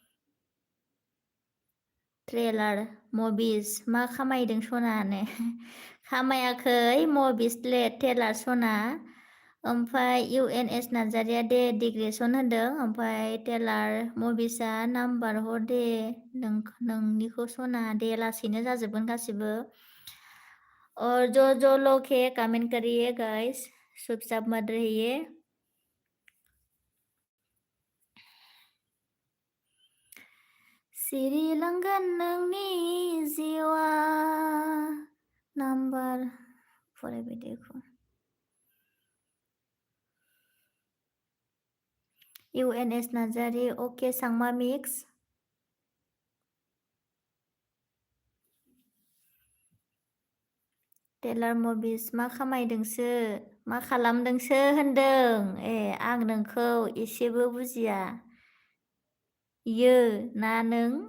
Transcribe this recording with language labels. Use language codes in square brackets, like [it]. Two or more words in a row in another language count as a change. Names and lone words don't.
[brx] ट्रेलार मबिस मा खामायदों सनानो खामायाखै मबिसले ट्रेलार सना ओमफ्राय UNS नार्जारिया दे डिग्रेसन होनदों ओमफ्राय ट्रेलार मबिसा नाम्बार हर दे नोंनिखौ सना दे लासैनो जाजोबगोन गासिबो [hi] और जो लोग है कमेंट करिए गाइस चुपचाप मत रहिए [brx] सिरिलांगोन नोंनि जिउआ नाम्बार फरायबाय देखो UNS नार्जारि अके सांमा मिक्स टेलार मबिस मा खामायदोंसो मा खालामदोंसो होनदों आं नोंखौ एसेबो बुजिया ना नों